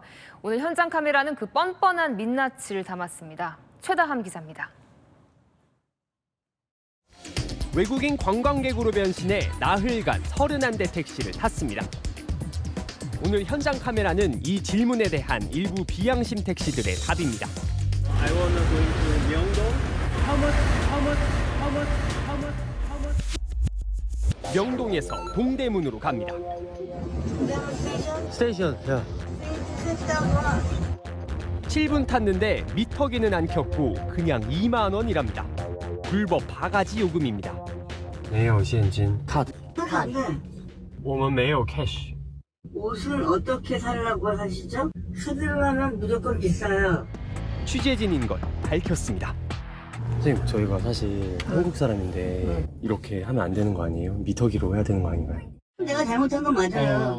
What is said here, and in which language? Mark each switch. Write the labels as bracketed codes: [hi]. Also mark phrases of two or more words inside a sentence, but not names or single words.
[ko] 오늘 현장 카메라는 그 뻔뻔한 민낯을 담았습니다. 최다함 기자입니다. 외국인 관광객으로 변신해 나흘간 31대 택시를 탔습니다. 오늘 현장 카메라는 이 질문에 대한 일부 비양심 택시들의 답입니다. [en] I wanna go to Myeongdong. How much? [ko] 명동에서 동대문으로 갑니다. 스테이션. 야. 7분 탔는데 미터기는 안 켰고 그냥 2만 원이랍니다. 불법 바가지 요금입니다. [zh] 没有现金. 카드. 我们没有cash. [ko] 옷을 어떻게 살라고 하시죠? 카드로 하면 무조건 비싸요. 취재진인 걸 밝혔습니다. 선생님, 저희가 사실 한국 사람인데 이렇게 하면 안 되는 거 아니에요? 미터기로 해야 되는 거 아닌가요? 내가 잘못한 건 맞아요.